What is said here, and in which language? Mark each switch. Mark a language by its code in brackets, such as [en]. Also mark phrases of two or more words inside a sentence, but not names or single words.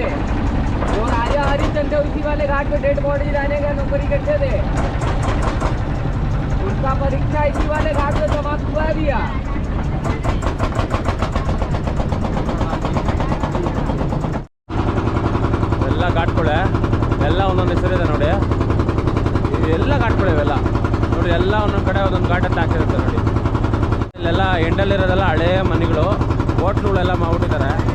[hi] जो राजा हरिश्चंद्र उसी वाले घाट पे [en] dead body [hi] लाने का नौकरी करते थे, उनका परीक्षा इसी वाले घाट पे समाप्त हुआ है भैया। [kn] ಎಲ್ಲ ಘಾಟ್ಗಳೇ, ಎಲ್ಲ ಒಂದೊಂದು ಹೆಸರಿದೆ ನೋಡಿ. ಇವೆಲ್ಲ ಘಾಟ್ಗಳು ಇವೆಲ್ಲ ನೋಡಿ, ಎಲ್ಲ ಒಂದೊಂದು ಕಡೆ ಒಂದೊಂದು ಘಾಟ್ ಅಂತ ಹಾಕಿರುತ್ತೆ ನೋಡಿ. ಇಲ್ಲೆಲ್ಲ ಎಂಡಲ್ಲಿರೋದೆಲ್ಲ ಹಳೇ ಮನೆಗಳು, ಹೋಟ್ಲುಗಳೆಲ್ಲ ಮಾಡ್ಬಿಟ್ಟಿದ್ದಾರೆ.